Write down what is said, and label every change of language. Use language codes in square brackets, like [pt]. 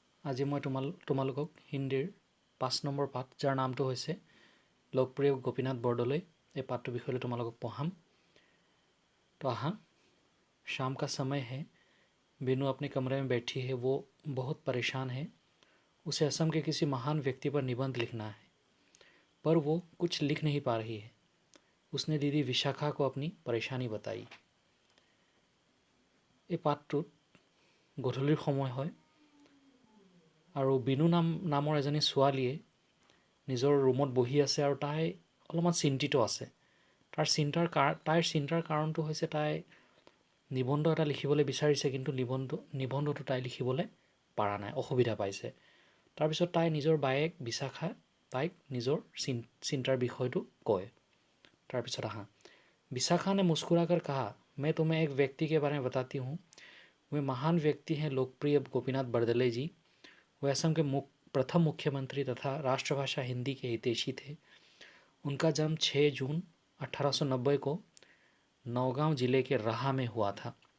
[as] আজি মই তোমালোকক হিন্দীৰ 5 নম্বৰ পাঠ যাৰ নামটো হৈছে লোকপ্ৰিয় গোপীনাথ বৰদলৈ এই পাঠটোৰ বিষয়ে তোমালোকক পঢ়াম। [hi] तो आहा, शाम का समय है। बिनू अपने कमरे में बैठी है। वो बहुत परेशान है। उसे असम के किसी महान व्यक्ति पर निबंध लिखना है, पर वो कुछ लिख नहीं पा रही है। उसने दीदी विशाखा को अपनी परेशानी बताई। [as] এই পাঠটোত গধূলিৰ সময় হয় আৰু বিনু নামৰ এজনী ছোৱালীয়ে নিজৰ ৰুমত বহি আছে আৰু তাই অলপমান চিন্তিত আছে। তাইৰ চিন্তাৰ কাৰণটো হৈছে তাই নিবন্ধ এটা লিখিবলৈ বিচাৰিছে, কিন্তু নিবন্ধটো তাই লিখিবলৈ পৰা নাই, অসুবিধা পাইছে। তাৰপিছত তাই নিজৰ বায়েক বিশাখা তাইক নিজৰ চিন্তাৰ বিষয়টো কয়। তাৰপিছত আহা, [hi] विशाखा ने मुस्कुराकर कहा, मैं तुम्हें एक व्यक्ति के बारे में बताती हूँ। वे महान व्यक्ति हैं, लोकप्रिय गोपीनाथ बरदले जी। वे असम के प्रथम मुख्यमंत्री तथा राष्ट्रभाषा हिंदी के हितैषी थे। उनका जन्म 6 जून 1890 को नौगांव जिले के राहा में हुआ था।